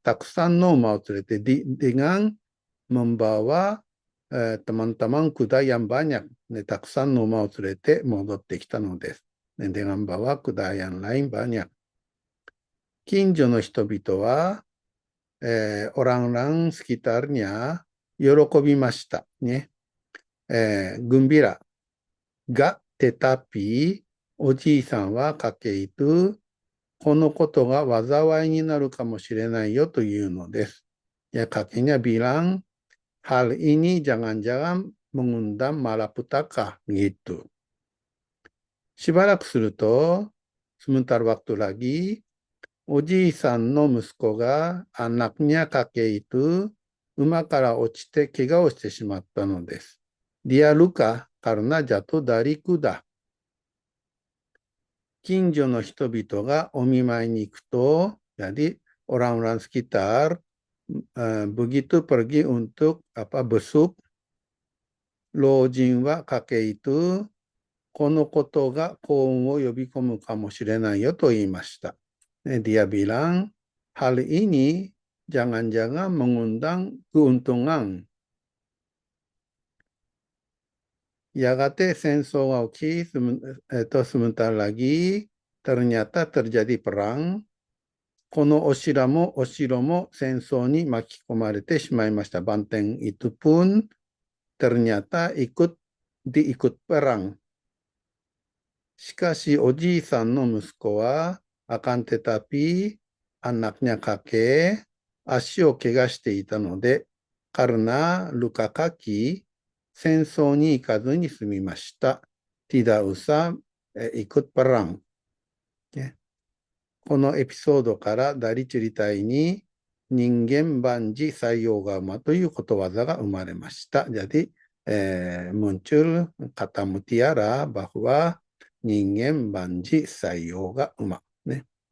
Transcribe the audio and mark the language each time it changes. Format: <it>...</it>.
<ja>たくさんの馬を連れて</ja> <id>dengan membawa teman-teman kuda yang banyak.</id> <ja>たくさんの馬を連れて戻ってきたのです。</ja> <id>dengan membawa kuda yang lain banyak.</id> <ja>近所の人々は、</ja> <id>orang-orang sekitarnya</id> <ja>喜びました。</ja> <id>ね。gembira. Ga, tetapi,</id> <ja>おじいさんは</ja> <id>kakek itu,</id> <ja>このことが災いになるかもしれないよというのです。</ja> <id>Ya, kakeknya bilang, hal ini jangan-jangan mengundang malapetaka, gitu.</id> <ja>しばらくすると、</ja> <id>sebentar waktu lagi,</id> <ja>おじいさんの息子が、</ja> <id>anaknya kakek itu,</id> <ja>馬から落ちて怪我をしてしまったのです。</ja> <id>Dia luka karena jatuh dari kuda.</id> <ja>近所の人々がお見舞いに行くと、</ja> <id>jadi orang-orang sekitar begitu pergi untuk besuk</id> <ja>老人は</ja> <id>kakek itu</id> <ja>このことが幸運を呼び込むかもしれないよと言いました。</ja> <id>Dia bilang, hal ini jangan-jangan mengundang keuntungan.</id> <ja>やがて戦争が起き、</ja> <id>sebentar lagi ternyata terjadi perang.</id> <ja>このお城も戦争に巻き込まれてしまいました。</ja> <id>Banteng itu pun ternyata diikut perang.</id> <ja>しかしおじいさんの息子は</ja> <id>akan tetapi anaknya kakek</id> <ja>足を怪我していたので、</ja> <id>karena luka kaki</id> <ja>戦争に行かずに済みました。</ja> <id>tidak usah ikut perang.</id> <ja>このエピソードから</ja> <id>dari cerita ini</id> <ja>人間万事採用が馬ということわざが生まれました。</ja> <id>Jadi muncul kata mutiara bahwa</id> <ja>人間万事採用が馬。</ja> <id>ね。</id>